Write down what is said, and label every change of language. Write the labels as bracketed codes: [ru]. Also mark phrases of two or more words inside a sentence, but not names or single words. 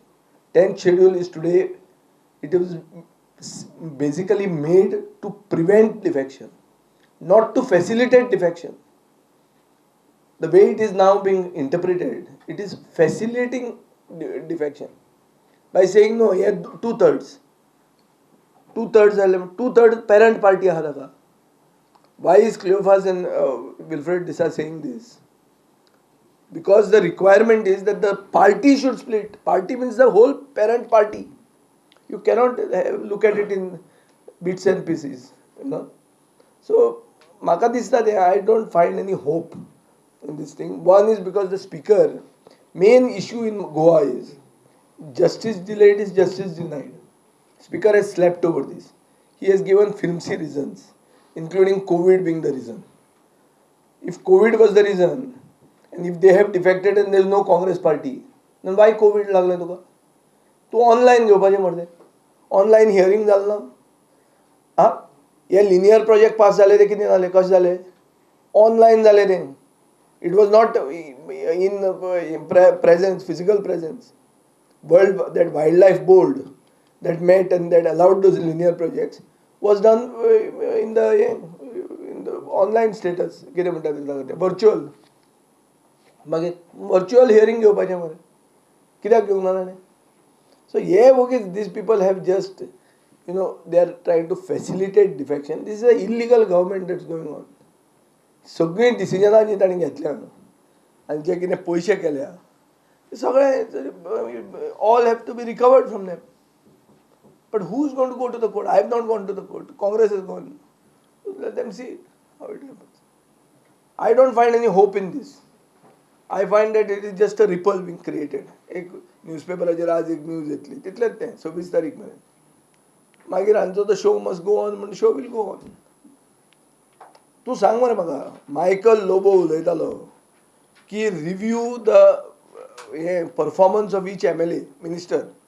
[en] 10th schedule is today, it was basically made to prevent defection, not to facilitate defection. The way it is now being interpreted, it is facilitating defection by saying no, yeah, two-thirds parent party [kok] आहा ताका. [en] Why is Cleophas and Wilfred Disa saying this? Because the requirement is that the party should split. Party means the whole parent party. You cannot look at it in bits and pieces. You know. So, [kok] maka dista [en] I don't find any hope in this thing. One is because the speaker, main issue in Goa is justice delayed is justice denied. Speaker has slept over this. He has given flimsy reasons, including COVID being the reason. If COVID was the reason, and if they have defected and there is no Congress party, then why COVID [kok] लागले तुका? तू ऑनलाइन घेवपाचें मरे. [en] online hearing [kok] जालें ना? हां? हे [en] linear project [kok] पास जाले ते कितें जालें? कशें जालें? ऑनलाइन जालें तें. [en] It was not in presence, physical presence. That wildlife board that met and that allowed those linear projects was done in the online status. [kok] कितें म्हणटा तें virtual. मागीर [en] virtual hearing [kok] घेवपाचें मरे. कित्याक घेवंक ना ताणें? [en] So these people have just, they are trying to facilitate defection. This is an illegal government that's going on. सगळीं डिसिजनां जी ताणें घेतल्या आनी जे कितें पयशे केल्या सगळे all have to be recovered from them. But who's going to go to the court? I have not gone to the court. Congress has gone. Let them see how it happens. I don't find any hope in this. I find that it is just a ripple being created. [kok] एक न्यूजपेपराचेर आज एक न्यूज येतली तितलेंच तें 26 तारीख मेरेन. मागीर हांचो [en] the show must go on [kok] म्हणून [en] show will go on. [kok] तूं सांग मरे म्हाका, मायकल लोबो उलयतालो की [en] review the he performance of each MLA minister.